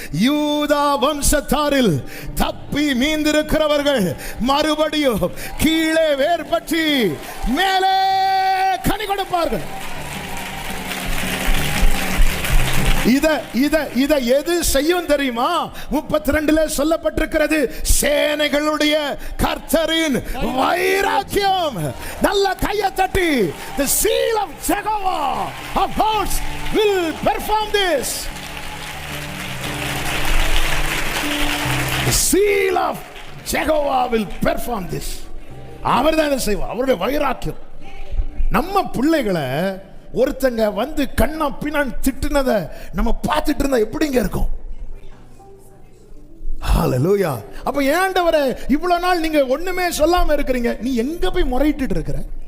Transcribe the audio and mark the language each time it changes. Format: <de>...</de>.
<ta>யூதா வம்சத்தாரில் தப்பி மீந்திருக்கிறவர்கள் மறுபடியும் கீழே வேர்பற்றி மேலே கனி கொடுப்பார்கள். இத எது செய்யும் தெரியுமா? 32ல சொல்லப்பட்டிருக்கிறது, சேனைகளுடைய கர்த்தரின் வைராக்கியம். நல்ல கையை தட்டி,</ta> <en>the seal of Jehovah of hosts will perform this. The seal of Jehovah will perform this.</en> <ta>அவர்தான் செய்வார். அவருடைய வைராக்கியம். நம்ம பிள்ளைகளை ஒருத்தங்க வந்து கண்ணா பின்னான் திட்டுனத நம்ம பார்த்துட்டு இருந்தா எப்படிங்க இருக்கும்? ஹalleluya. அப்ப ஏண்டவரே இவ்வளவு நாள் நீங்க ஒண்ணுமே சொல்லாம இருக்கிறீங்க, நீ எங்க போய் முறையிட்டு இருக்கிற?</ta>